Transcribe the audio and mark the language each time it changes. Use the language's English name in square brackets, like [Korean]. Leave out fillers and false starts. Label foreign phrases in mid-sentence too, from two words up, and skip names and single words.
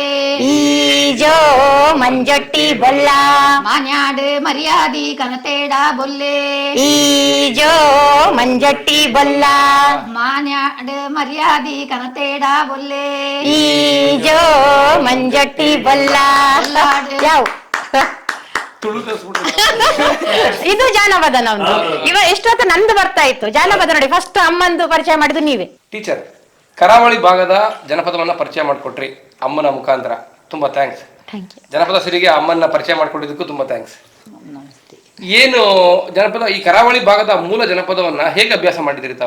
[Tulu] ಈಜೋ ಮಂಜೊಟ್ಟಿ ಬೊಲ್ಲ ಮಾನ್ಯಾಡು ಮರ್ಯಾದಿ ಕನತೇಡ ಬೊಲ್ಲೆ ಈಜೋ ಮಂಜೊಟ್ಟಿ ಬೊಲ್ಲ ಮಾನ್ಯಾಡು ಮರ್ಯಾದಿ ಕನತೇಡ ಬೊಲ್ಲೆ ಈಜೋ ಮಂಜೊಟ್ಟಿ ಬೊಲ್ಲ [Kannada] ಯಾವ ಇದು ಜಾನಪದ ನಮ್ದು. ಎಷ್ಟೊತ್ತು ನಂದು ಬರ್ತಾ ಇತ್ತು ಜಾನಪದ. ನೋಡಿ ಫಸ್ಟ್ ಅಮ್ಮಂದು ಪರಿಚಯ ಮಾಡಿದ್ದು ನೀವೇ. ಟೀಚರ್, ಕರಾವಳಿ ಭಾಗದ ಜನಪದವನ್ನ ಪರಿಚಯ ಮಾಡಿಕೊಟ್ರಿ ಅಮ್ಮನ ಮುಖಾಂತರ, ತುಂಬಾ ಥ್ಯಾಂಕ್ಸ್. ಜನಪದ ಸಿರಿಗೆ ಅಮ್ಮನ ಪರಿಚಯ ಮಾಡಿಕೊಟ್ಟಿದ್ದಕ್ಕೂ ತುಂಬಾ ಥ್ಯಾಂಕ್ಸ್. ಏನು ಜನಪದ, ಈ ಕರಾವಳಿ ಭಾಗದ ಮೂಲ ಜನಪದವನ್ನ ಹೇಗೆ ಅಭ್ಯಾಸ ಮಾಡಿದಿರಿ ತಾವು?